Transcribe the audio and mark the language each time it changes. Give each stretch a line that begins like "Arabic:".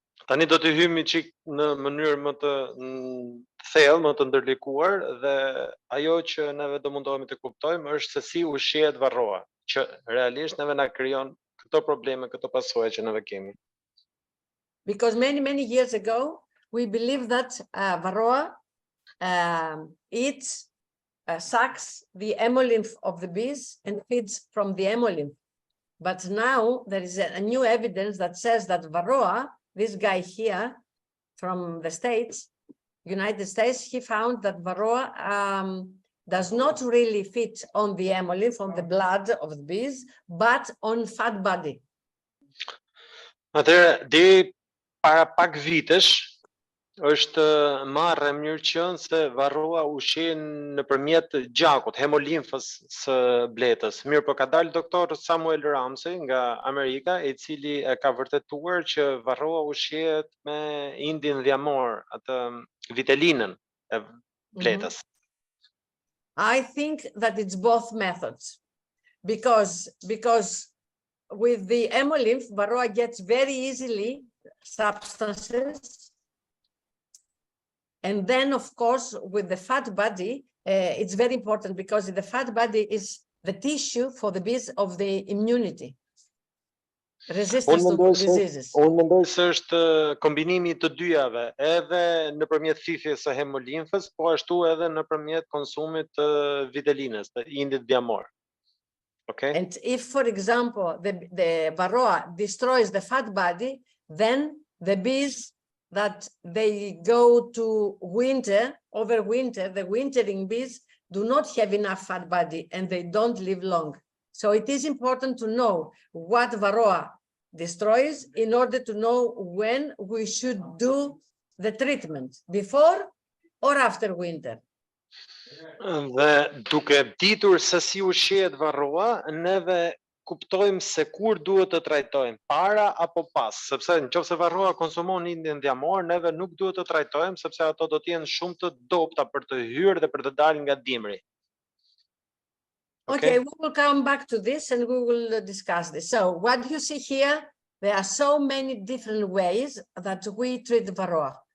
Albanian: Tani do të hyjmë çik në mënyrë më të thellë, më të ndërlikuar dhe ajo që neve do mundohemi të kuptojmë është se si ushqehet Varroa, që realisht neve na krijon këto probleme, këto pasojë që neve kemi.
English: Because many years ago we believed that Varroa eats sucks the hemolymph of the bees and feeds from the hemolymph. But now there is a new evidence that says that Varroa, this guy here from the States, United States, he found that Varroa does not really feed on the hemolymph, on the blood of the bees, but on fat body.
Albanian: Atëherë, deri para pak vitesh, është marrë e mirë qënë se varroa ushqen nëpërmjet gjakut, hemolimfës së bletës. Mirë, po ka dalë doktor Samuel Ramsey nga Amerika, i cili e ka vërtetuar që varroa ushqehet me indin dhjamor, atë vitelinën e bletës.
English: I think that it's both methods because with the hemolymph, varroa gets very easily substances. And then, of course, with the fat body, it's very important because the fat body is the tissue for the bees of the immunity, resistance to diseases.
Albanian: Unë mendoj se është kombinimi të dyjave, edhe nëpërmjet thithjes së hemolimfës, po ashtu edhe nëpërmjet konsumit të vitelinës, të indit dhjamor.
English: Okay? And if, for example, the varroa destroys the fat body, then the bees that they go to winter, overwinter, the wintering bees do not have enough fat body and they don't live long. So it is important to know what varroa destroys in order to know when we should do the treatment, before or after winter.
Albanian: Dhe duke ditur se si ushqehet varroa, neve kuptojmë se kur duhet të trajtojmë, para apo pas, sepse nëse varroa konsumon indin dhjamor, neve nuk duhet të trajtojmë sepse ato do të jenë shumë të dobta për të hyrë dhe për të dalë nga dimri.
English: Okay, we will come back to this and we will discuss this. So what you see here, there are so many different ways that we treat varroa.